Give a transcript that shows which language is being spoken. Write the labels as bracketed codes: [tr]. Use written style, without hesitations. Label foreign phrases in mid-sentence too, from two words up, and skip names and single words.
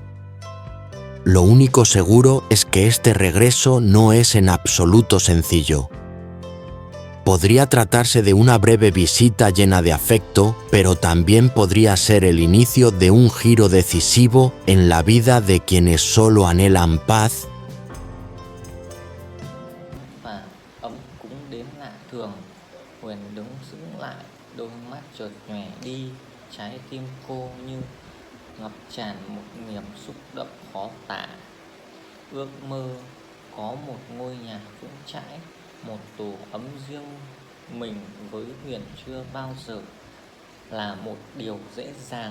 [es] Lo único seguro es que este regreso no es en absoluto sencillo. Podría tratarse de una breve visita llena de afecto, pero también podría ser el inicio de un giro decisivo en la vida de quienes solo anhelan paz. [vi] Và ấm cúng đến lạ thường. Huyền đứng sững lại, đôi mắt chợt nhòe đi, trái tim cô như ngập tràn một niềm xúc động khó tả. Ước mơ có một ngôi nhà vững chãi, một tổ ấm riêng mình với Huyền chưa bao giờ là một điều dễ dàng.